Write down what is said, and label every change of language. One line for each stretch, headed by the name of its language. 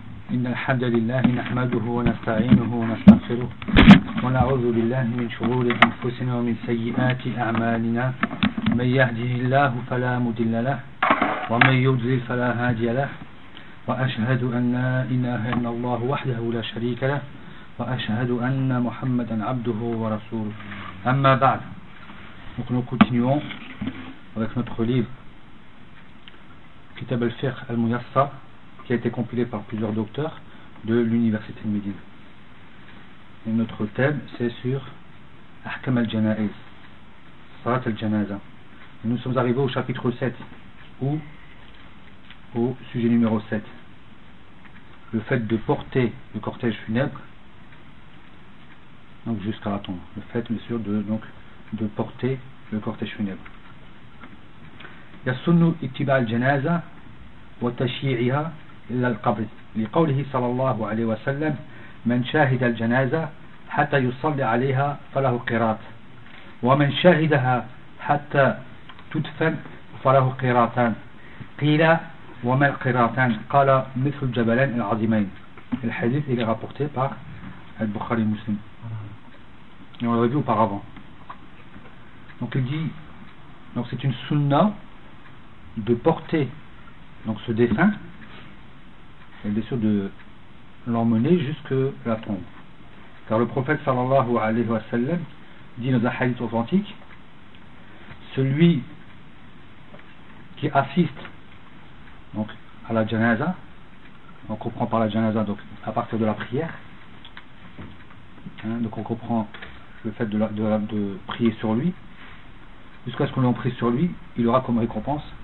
Arabic: إن الحمد لله نحمده ونستعينه ونستغفره ونعوذ بالله من شرور أنفسنا ومن سيئات أعمالنا، من يهده الله فلا مضل له ومن يضلل فلا هادي له، وأشهد أن لا إله إلا الله وحده لا شريك له، وأشهد أن محمدا عبده ورسوله. أما بعد،
French: donc nous continuons avec notre livre Kitab al-Fiqh al-Muyassar, qui a été compilé par plusieurs docteurs de l'université de Médine. Et notre thème, c'est sur Ahkam al-Janaiz, Salat al-Janaza. Nous sommes arrivés au chapitre 7, ou au sujet numéro 7, le fait de porter le cortège funèbre donc jusqu'à la tombe. Le fait, bien sûr, de porter le cortège funèbre.
Arabic: يسن اتباع الجنازة وتشييعها إلى القبر لقوله صلى الله عليه وسلم من شاهد الجنازة حتى يصلي عليها فله قراط ومن شاهدها حتى تدفن فله قراطان قيل وما القراطان قال مثل الجبلين العظيمين الحديث إلى رابورتي par البخاري المسلم
French: et on l'a vu auparavant. Donc il dit, donc c'est une sunna de porter donc ce défunt, et bien sûr de l'emmener jusque la tombe. Car le prophète sallallahu alayhi wa sallam dit dans un hadith authentique, celui qui assiste donc à la janaza, on comprend par la janaza donc à partir de la prière, donc on comprend le fait de prier sur lui, jusqu'à ce qu'on l'ait pris sur lui, il aura comme récompense.